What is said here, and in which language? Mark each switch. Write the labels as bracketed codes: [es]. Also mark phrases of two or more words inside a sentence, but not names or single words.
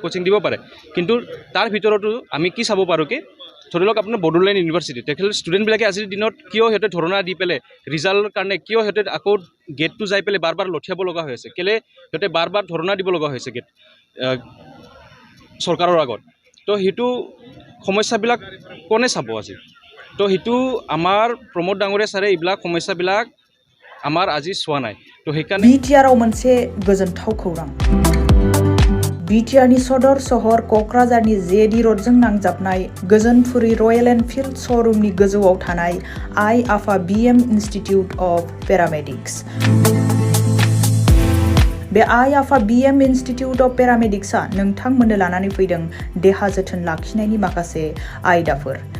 [as] কোচিং দিব পাৰে কিন্তু তাৰ ভিতৰতো আমি কি চাব পাৰোঁ কি ধৰি লওক আপোনাৰ বড়োলেণ্ড ইউনিভাৰ্চিটি তেখেতৰ ষ্টুডেণ্টবিলাকে আজিৰ দিনত কিয় সিহঁতে ধৰণা দি পেলাই ৰিজাল্টৰ কাৰণে কিয় সিহঁতে আকৌ গেটটো যাই পেলাই বাৰ বাৰ লঠিয়াব লগা হৈ আছে কেলে সিহঁতে বাৰ বাৰ ধৰণা দিব লগা হৈছে গেট চৰকাৰৰ আগত তো সেইটো সমস্যাবিলাক কোনে চাব আজি তো সেইটো আমাৰ প্ৰমোদ ডাঙৰীয়া ছাৰে এইবিলাক সমস্যাবিলাক আমাৰ আজি চোৱা নাই তো সেইকাৰণে [brx] BTRआव मोनसे गोजोनथाव खौरां BTRनि सदर सहर क'क्राझारनि JD र'डजों नांजाबनाय गोजोनपुरी रयेल एनफिल्ड श'रुमनि गोजौआव थानाय आइ आफा BM इन्स्टिटिउट अफ पेरामेडिक्स बे आइ आफा BM इन्स्टिटिउट अफ पेरामेडिक्सआ नोंथांमोननो लानानै फैदों देहा जोथोन लाखिनायनि माखासे आयदाफोर